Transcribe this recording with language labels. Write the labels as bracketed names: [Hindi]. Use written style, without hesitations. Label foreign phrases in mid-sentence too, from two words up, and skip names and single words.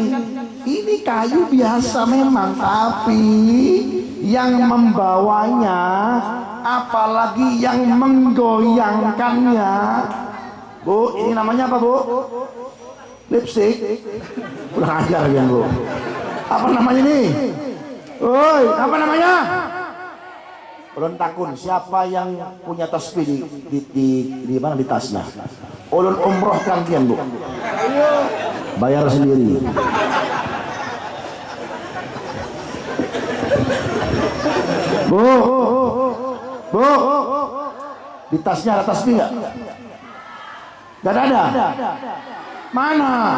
[Indonesian] Ini kayu biasa memang, tapi yang membawanya, apalagi yang menggoyangkannya. Bu, ini namanya apa, Bu? Lipstick. Kurang ajar ya, Bu. Apa namanya ini? Oi, apa namanya? [Banjar] Ulun takun siapa yang punya tasbih di mana di tasnya? Ulun umrohkan pian, [Indonesian] Bu. Bayar sendiri. Bu. Di tasnya ada tasbih enggak? Enggak ada. Mana?